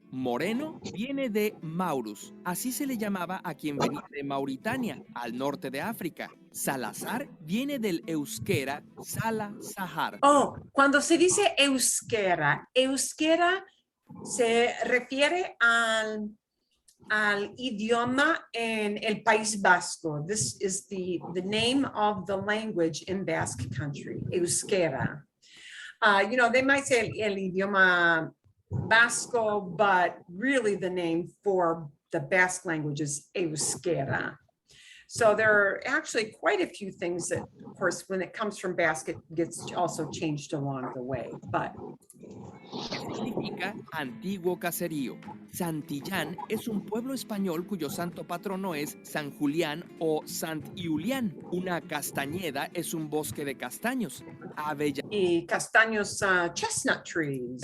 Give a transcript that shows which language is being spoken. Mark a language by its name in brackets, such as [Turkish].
[Spanish] Moreno viene de Maurus, así se le llamaba a quien venía de Mauritania, al norte de África. Salazar viene del euskera Sala Sahar. Oh, cuando se dice euskera, euskera se refiere al idioma en el País Vasco. [English] This is the name of the language in Basque Country, euskera. You know, they might say [Spanish] el idioma Vasco, [English] but really the name for the Basque language is euskera. So there are actually quite a few things that, of course, when it comes from Basque, it gets also changed along the way, but. [Spanish] Que significa antiguo caserío. Santillán es un pueblo español cuyo santo patrono es San Julián o Sant Iulián. Una castañeda es un bosque de castaños. Y castaños, [English] chestnut trees.